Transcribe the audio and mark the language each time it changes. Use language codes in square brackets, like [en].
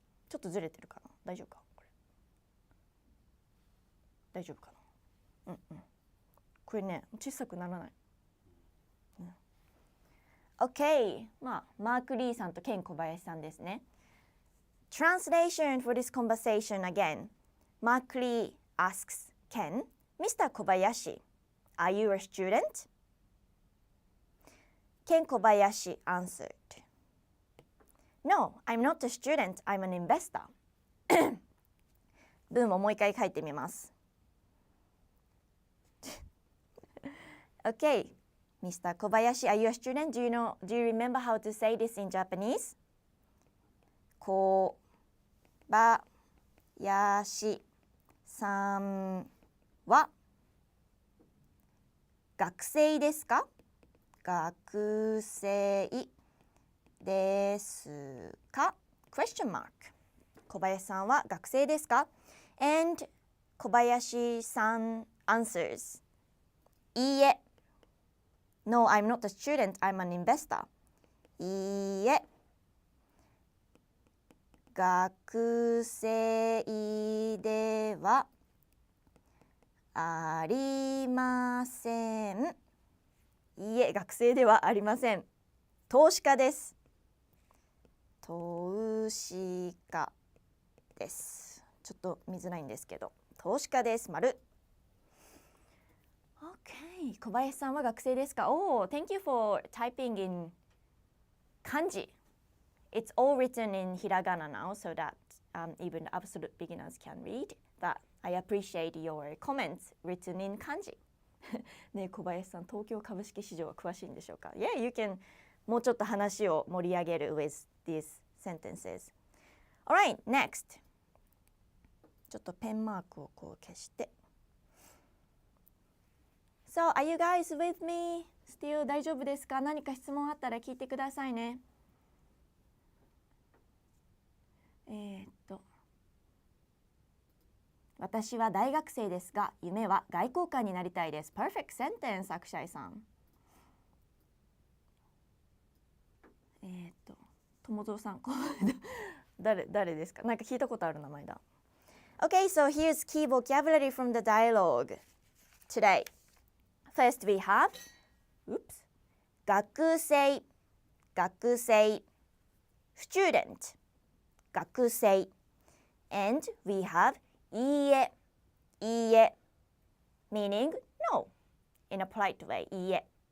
[ja] ちょっとずれてるかな。大丈夫かこれ。大丈夫かな。これね、小さくならない。 OK。まあ、マーク・リーさんとケン小林さんですね。 [en] Translation for this conversation again. Mark Lee asks Ken, Mr. Kobayashi, are you a student? Ken Kobayashi answered, No, I'm not a student, I'm an investor. [ja] 文をもう一回書いてみます。 [en] Okay, Mr. Kobayashi, are you a student? Do you remember how to say this in Japanese? [ja] 小林さんは学生ですか？学生ですか？ [en] Question mark。 [ja] 小林さんは学生ですか？And 小林さん answers いいえ。 [en] No, I'm not a student, I'm an investor。 [ja] いいえ、学生ではありません。いいえ、学生ではありません。投資家です。投資家です。ちょっと見づらいんですけど、投資家です。丸。 Okay、小林さんは学生ですか？ [en] Oh, thank you for typing in Kanji. It's all written in hiragana now, so that even absolute beginners can read. But I appreciate your comments written in kanji. [ja] ねえ、小林さん、東京株式市場は詳しいんでしょうか？ [en] Yeah, you can [ja] もうちょっと話を盛り上げる [en] with these sentences. Alright, next. [ja] ちょっとペンマークをこう消して。 [en] So, are you guys with me? [ja] Still 大丈夫ですか？何か質問あったら聞いてくださいね。私は大学生ですが、夢は外交官になりたいです。 [en] Perfect sentence、アクシャイさん。 [ja] 友蔵さん、誰ですか？なんか聞いたことある名前だ。 [en] Okay, so here's key vocabulary from the dialogue today. First we have,学生、student、学生。 And we have いいえ、meaning no in a polite way、いいえ。